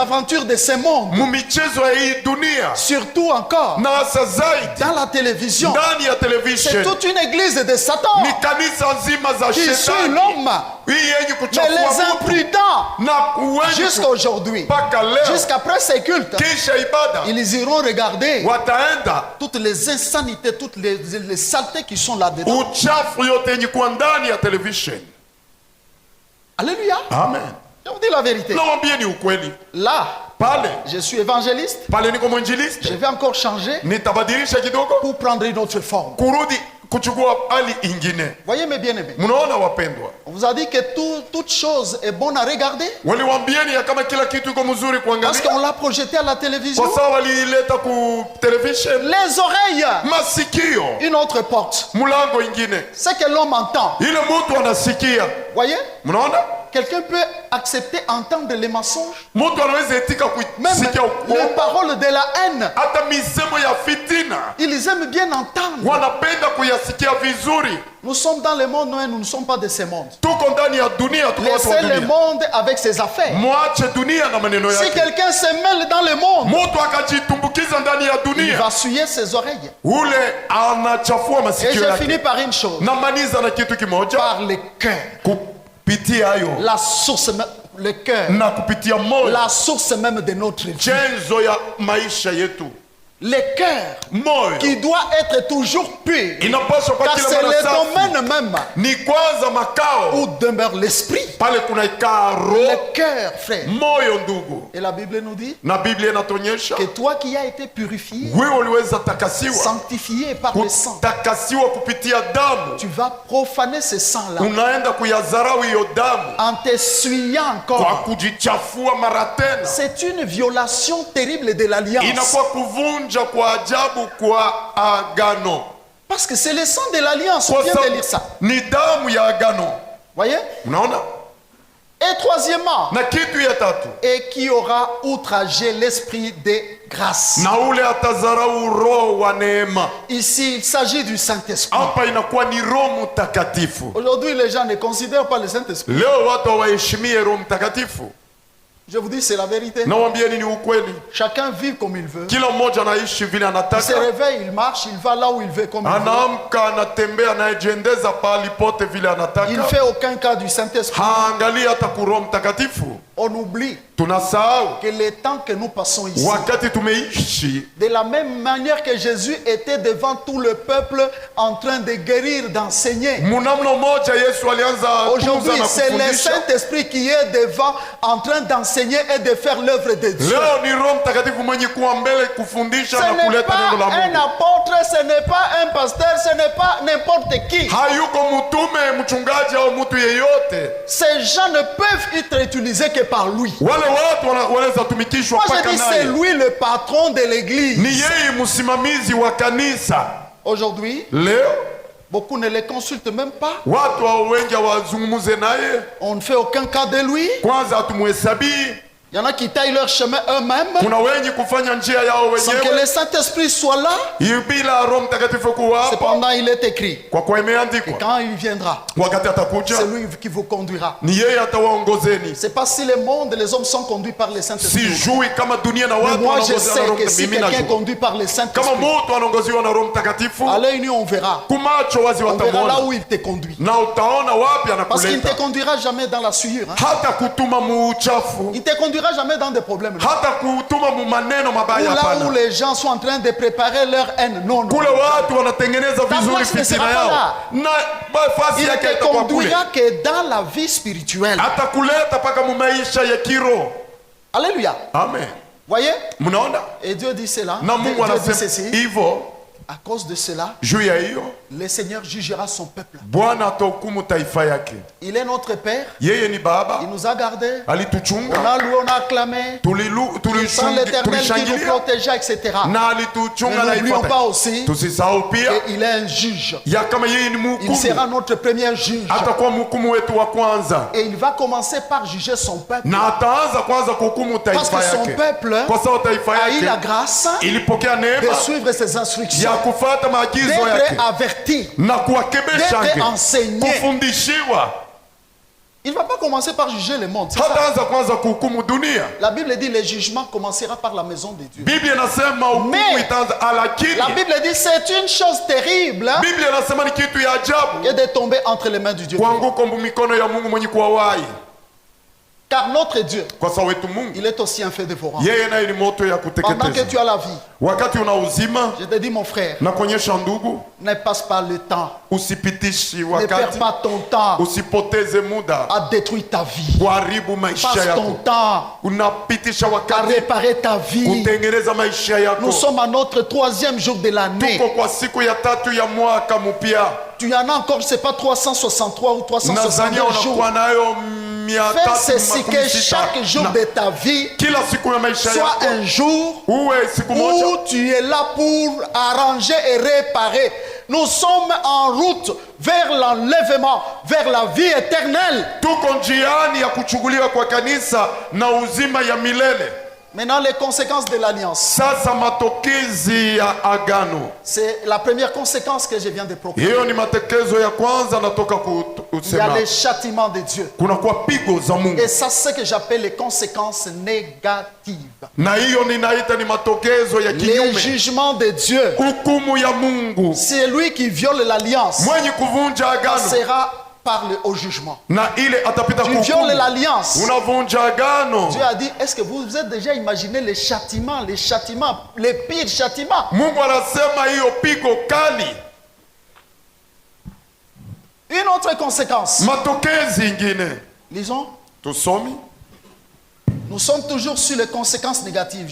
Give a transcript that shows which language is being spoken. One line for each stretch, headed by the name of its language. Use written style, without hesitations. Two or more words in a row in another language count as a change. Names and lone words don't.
French: aventures de ce monde,
Swahili: mumichezo ya hii dunia,
French: surtout encore
Swahili: na hasa zaidi
French: dans la télévision.
Swahili: ndani ya
French: C'est
Swahili: television.
French: toute une église de Satan
Swahili: Ni kanisa nzima za
French: qui suit
Swahili: shetani
French: l'homme.
Swahili: hii yenye
French: Mais
Swahili: kuchafua
French: les
Swahili: mtu
French: imprudents,
Swahili: na wenye
French: jusqu'à aujourd'hui,
Swahili: mpaka leo
French: jusqu'après ces cultes,
Swahili: kisha ibada
French: ils iront regarder
Swahili: wataenda
French: toutes les insanités, toutes les saletés qui sont là-dedans.
Swahili: uchafu yote yenye kuwa ndani ya television.
French: Alléluia.
Swahili: Amen.
French: Je vous dis la vérité.
Swahili: Nawambieni ukweli,
French: Là,
Swahili: pale
French: je suis évangéliste.
Swahili: pale niko
French: Je
Swahili: mwinjilisti,
French: vais encore changer
Swahili: nitabadilisha kidogo
French: pour prendre une autre forme.
Swahili: kurudi kuchukua hali ingine.
French: Voyez mes bien-aimés.
Swahili: Mnaona wapendwa,
French: On vous a dit que toute chose est bonne à regarder
Swahili: waliwambieni ya kama kila kitu iko mzuri
French: parce
Swahili: kuangalia,
French: qu'on l'a projeté à la télévision.
Swahili: kwa sababu waliileta ku television.
French: Les oreilles,
Swahili: Masikio,
French: une autre porte.
Swahili: mlango ingine,
French: Ce que l'homme entend.
Swahili: ile mtu anasikia.
French: Voyez,
Swahili: Mnaona,
French: quelqu'un peut accepter entendre les mensonges,
Swahili: mtu anaweza itika
French: même
Swahili: kusikia
French: les
Swahili: uongo,
French: paroles de la haine.
Swahili: hata misemo ya fitina
French: Ils aiment bien entendre.
Swahili: wanapenda kuyasikia vizuri.
French: Nous sommes dans le monde, mais nous ne sommes pas de ce monde.
Swahili: Tuko ndani ya dunia, tuko watu wa
French: Laissez le
Swahili: dunia.
French: monde avec ses affaires.
Swahili: Mwache dunia na maneno
French: Si
Swahili: yake.
French: quelqu'un se mêle dans le monde,
Swahili: Mtu akajitumbukiza ndani ya
French: il
Swahili: dunia,
French: va souiller ses oreilles.
Swahili: ule anachafua
French: Et
Swahili: masikio
French: je finis
Swahili: yake.
French: par une chose.
Swahili: Namaliza na kitu kimoja,
French: Par le cœur.
Swahili: kupitia hayo
French: La source, le cœur.
Swahili: na kupitia moyo,
French: La source même de notre vie.
Swahili: chanzo ya maisha yetu.
French: Le cœur
Swahili: Moyo
French: qui doit être toujours pur.
Swahili: inapaswa kwa
French: Car
Swahili: kila
French: c'est
Swahili: mara
French: le
Swahili: safi.
French: domaine même
Swahili: Ni kwanza makao
French: où demeure l'esprit.
Swahili: pale kunaikaa roho,
French: Le cœur, frère.
Swahili: moyo ndugu.
French: Et la Bible nous dit
Swahili: Na Biblia inatuonyesha
French: que toi qui as été purifié,
Swahili: wewe uliweza takasiwa,
French: sanctifié par le sang,
Swahili: kutakasiwa kupitia damu,
French: tu vas profaner ce sang-là
Swahili: unaenda kuyadharau hiyo damu
French: en t'essuyant
Swahili: kwa
French: encore.
Swahili: kujichafua mara tena.
French: C'est une violation terrible de l'alliance.
Swahili: Inakuwa kuvunja kwa ajabu kwa agano,
French: Parce que c'est le sang de l'alliance. On
Swahili: kwa
French: vient de
Swahili: sababu
French: lire ça.
Swahili: ni damu ya agano.
French: Voyez?
Swahili: Unaona?
French: Et troisièmement,
Swahili: Na kitu ya tatu,
French: et qui aura outragé l'esprit de grâce.
Swahili: na ule atazarau roho wa neema.
French: Ici, il s'agit du Saint-Esprit.
Swahili: Hapa inakuwa ni Roho Mtakatifu.
French: Aujourd'hui, les gens ne considèrent pas le Saint-Esprit.
Swahili: Leo watu hawaheshimie Roho Mtakatifu.
French: Je vous dis, c'est la vérité.
Swahili: Nawambieni ni ukweli.
French: Chacun vit comme il veut.
Swahili: Kila mmoja anaishi vile
French: Il se
Swahili: anataka.
French: réveille, il marche, il va là où il veut comme il veut.
Swahili: Anaamka, anatembea, anajiendeza pahali pote vile
French: Il ne
Swahili: anataka.
French: fait aucun cas du Saint-Esprit.
Swahili: Haangalii hata kwa Roho Mtakatifu.
French: On oublie
Swahili: Tunasahau
French: que le temps que nous passons ici,
Swahili: wakati tumeishi,
French: de la même manière que Jésus était devant tout le peuple en train de guérir, d'enseigner.
Swahili: munamno moja Yesu alianza
French: Aujourd'hui,
Swahili: kutunza na
French: c'est le
Swahili: kufundisha.
French: Saint-Esprit qui est devant en train d'enseigner et de faire l'œuvre de Dieu.
Swahili: Leo ni Roho Mtakatifu mwenye kuwa mbele kufundisha
French: Ce
Swahili: na
French: n'est
Swahili: kuleta neno
French: pas la un
Swahili: Mungu.
French: apôtre, ce n'est pas un pasteur, ce n'est pas n'importe qui.
Swahili: Hayuko mtume, mchungaji au mtu yeyote.
French: Ces gens ne peuvent être utilisés que par lui.
Swahili: Wale watu wanaweza tumikishwa
French: Moi je
Swahili: mpaka
French: dis c'est
Swahili: naye.
French: lui le patron de l'église.
Swahili: Ni yeye msimamizi wa kanisa.
French: Aujourd'hui,
Swahili: Leo
French: beaucoup ne les consultent même pas.
Swahili: watu wengi hawazungumuze naye.
French: On ne fait aucun cas de lui.
Swahili: Kwanza hatumuhesabii.
French: Il y en a qui taillent leur chemin eux-mêmes
Swahili: Kuna wengi kufanya njia yao
French: sans que
Swahili: wenyewe
French: le Saint-Esprit soit là.
Swahili: bila Roho Mtakatifu kuwa hapo.
French: Cependant, il est écrit.
Swahili: Kwa kuwa imeandikwa,
French: Quand il viendra,
Swahili: wakati atakuja
French: c'est lui qui vous conduira.
Swahili: ni yeye atawaongozeni.
French: C'est pas si le monde, les hommes sont conduits par le Saint-Esprit.
Swahili: Sijui kama dunia na
French: Mais
Swahili: watu
French: moi, je
Swahili: wanaongoziwa
French: sais
Swahili: na Roho
French: que si
Swahili: Mtakatifu. Mimi
French: quelqu'un est
Swahili: najua
French: conduit par le
Swahili: kama
French: Saint-Esprit,
Swahili: mtu anaongoziwa na Roho Mtakatifu,
French: à l'œil nu, on verra.
Swahili: kumacho wazi
French: On verra là
Swahili: watamwona
French: où il te conduit.
Swahili: na utaona wapi
French: Parce qu'il ne te
Swahili: anakuleta.
French: conduira jamais dans la sueur. Hein.
Swahili: Hata kutuma muuchafu,
French: Il ne te conduira jamais dans des problèmes.
Swahili: hata kutuma mu maneno
French: Ou
Swahili: mabaya.
French: là où
Swahili: Hapana,
French: les gens sont en train de préparer leur haine. Non, non.
Swahili: kule watu wanatengeneza
French: Ta
Swahili: vizuri
French: place ne
Swahili: fitina
French: sera pas
Swahili: yao
French: là.
Swahili: na nafasi
French: Il ne
Swahili: yake
French: te
Swahili: itakuwa kule.
French: conduira que dans la vie spirituelle.
Swahili: Atakuleta mpaka mu maisha ya kiroho.
French: Alléluia.
Swahili: Amen.
French: Voyez?
Swahili: Mnaona?
French: Et Dieu dit cela.
Swahili: Na Mungu
French: Dieu dit
Swahili: anasema
French: ceci.
Swahili: hivyo.
French: À cause de cela,
Swahili: Juu ya hiyo
French: le Seigneur jugera son peuple.
Swahili: Bwana atahukumu taifa yake.
French: Il est notre Père.
Swahili: Yeye ni Baba,
French: Il nous a gardés. On
Swahili: alituchunga,
French: a loué, on a acclamé. Sans l'Éternel qui nous
Swahili: tulishangilia
French: protégeait, etc.
Swahili: na alituchunga.
French: Ne
Swahili: Na
French: n'oublions pas
Swahili: ifuata,
French: aussi
Swahili: tusisahau pia
French: qu'il est un juge.
Swahili: ya kama yeye ni
French: Il
Swahili: mhukumu,
French: sera notre premier juge.
Swahili: atakuwa mhukumu wetu wa kwanza,
French: Et il va commencer par juger son peuple.
Swahili: na ataanza kwanza kuhukumu
French: Parce
Swahili: taifa
French: que son
Swahili: yake,
French: peuple
Swahili: kwa sababu taifa
French: a eu la
Swahili: yake
French: grâce
Swahili: ilipokea
French: de
Swahili: neema
French: suivre ses
Swahili: ya
French: instructions,
Swahili: kufuata maagizo yake
French: d'être averti,
Swahili: na kuwakebesha
French: d'être
Swahili: yake,
French: enseigné.
Swahili: kufundishiwa.
French: Il ne va pas commencer par juger le monde. c'est ça.
Swahili: Hataanza kwanza kuhukumu dunia.
French: La Bible dit le jugement commencera par la maison de Dieu.
Swahili: Biblia inasema hukumu
French: Mais
Swahili: itaanza, lakini
French: la Bible dit c'est une chose terrible hein,
Swahili: Biblia inasema ni kitu ya ajabu
French: que de tomber entre les mains du Dieu.
Swahili: kuanguka mikono ya Mungu mwenye kuwawai,
French: Car notre Dieu,
Swahili: kwa sababu wetu Mungu
French: il est aussi un feu dévorant.
Swahili: yeye naye ni moto ya
French: Pendant que
Swahili: kuteketeza.
French: tu as la vie,
Swahili: Wakati una uzima
French: je te dis mon frère,
Swahili: na kuonyesha ndugu,
French: ne passe pas le temps,
Swahili: usipitishi
French: ne perds
Swahili: wakati,
French: pas ton temps
Swahili: usipoteze muda
French: à détruire ta vie.
Swahili: kuharibu maisha
French: Passe ton
Swahili: yako.
French: temps
Swahili: Unapitisha
French: à
Swahili: wakati
French: réparer ta vie.
Swahili: kutengeneza maisha yako.
French: Nous sommes à notre 3e jour de l'année.
Swahili: Tuko kwa siku ya 3 ya mwaka mpya.
French: Tu en as encore, je ne sais pas, 363 ou
Swahili: Nadhania
French: 362 jours.
Swahili: unakuwa nayo
French: Fais ceci, que
Swahili: 360
French: chaque jour de ta vie
Swahili: kila siku ya maisha
French: soit
Swahili: yako
French: un jour
Swahili: uwe siku moja
French: où tu es là pour arranger et réparer. Nous sommes en route vers l'enlèvement, vers la vie éternelle.
Swahili: tuko njiani ya kuchukuliwa kwa kanisa na uzima ya milele.
French: Maintenant, les conséquences de l'alliance.
Swahili: Sasa matokezi ya agano,
French: C'est la première conséquence que je viens de proclamer.
Swahili: hiyo ni matekezo ya kwanza natoka
French: Il y a
Swahili: kusema.
French: les châtiments de Dieu.
Swahili: Kuna kwa pigo za Mungu,
French: Et ça, c'est ce que j'appelle les conséquences négatives.
Swahili: na hiyo ninaita ni matokezo ya
French: Les
Swahili: kinyume,
French: jugements de Dieu.
Swahili: hukumu ya Mungu.
French: C'est lui qui viole l'alliance.
Swahili: Mwenye kuvunja agano
French: Passera par au jugement.
Swahili: na ile atapita
French: Tu violes
Swahili: kuhukumu.
French: l'alliance.
Swahili: Unavunja agano.
French: Dieu a dit, est-ce que vous êtes déjà imaginé les châtiments, les pires châtiments?
Swahili: Mungu anasema hiyo pigo kali.
French: Une autre conséquence.
Swahili: Matokezi ingine
French: Lisons.
Swahili: tusomi,
French: Nous sommes toujours sur les conséquences négatives.